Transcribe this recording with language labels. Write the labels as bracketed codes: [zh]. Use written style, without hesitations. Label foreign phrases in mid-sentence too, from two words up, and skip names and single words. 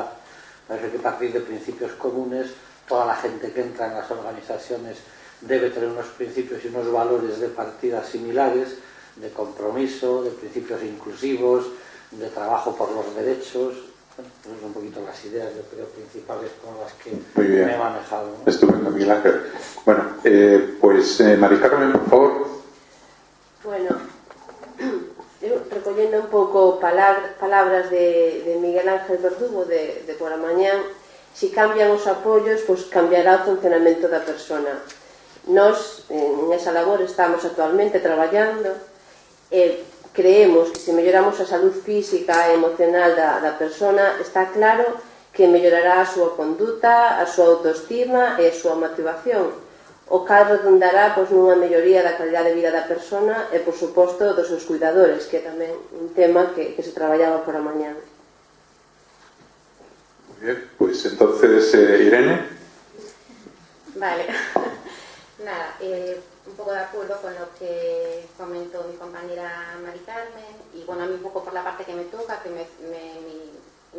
[es] Hay que partir de principios comunes. Toda la gente que entra en las organizaciones debe tener unos principios y unos valores de partida similares, de compromiso, de principios inclusivos, de trabajo por los derechos. Bueno, pues un poquito las ideas, yo creo, principales con las que me he manejado, ¿no? Estupendo, Miguel Ángel. Bueno, pues Mari Carmen, por favor. [gl] Bueno, recollendo un pouco palabras de Miguel Ángel Verdugo de por a mañán, si cambian os apoios, pois cambiará o funcionamento da persona. Nós, en esa labor, estamos actualmente traballando e creemos que se melloramos a salud física e emocional da persona, está claro que mellorará a súa conduta, a súa autoestima e a súa motivación, o cal redundará pois, nunha melloría da calidade de vida da persona e, por suposto, dos seus cuidadores, que é tamén un tema que se traballaba por a mañán. [es] Muy bien, pues entonces Irene. Vale. Nada, un poco de acuerdo con lo que comentó mi compañera Mari Carmen y bueno, a mí un poco por la parte que me toca, que mi